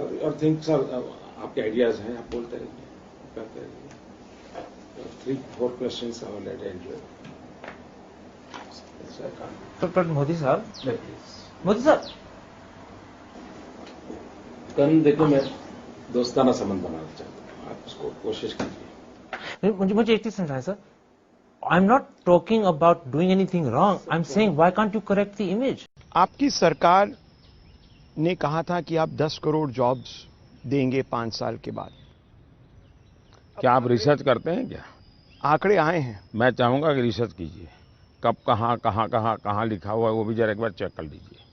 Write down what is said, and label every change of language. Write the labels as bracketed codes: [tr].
[en] Your things are, [hi] आपके ideas हैं, आप बोलते रहिए, करते रहिए। [en] 3-4 questions I will attend you. [hi] But Modi साहब, मोदी साहब, कल देखो मैं दोस्ताना संबंध बनाना चाहता हूँ, आप उसको कोशिश कीजिए। मुझे एक चीज समझाएं sir. [en] I'm not talking about doing anything wrong. I'm saying why can't you correct the image? [hi] आपकी सरकार ने कहा था कि आप 10 करोड़ जॉब्स देंगे 5 साल के बाद। क्या आप रिसर्च करते हैं क्या? आंकड़े आए हैं। मैं चाहूंगा कि रिसर्च कीजिए, कब कहाँ लिखा हुआ है वो भी जरा एक बार चेक कर लीजिए।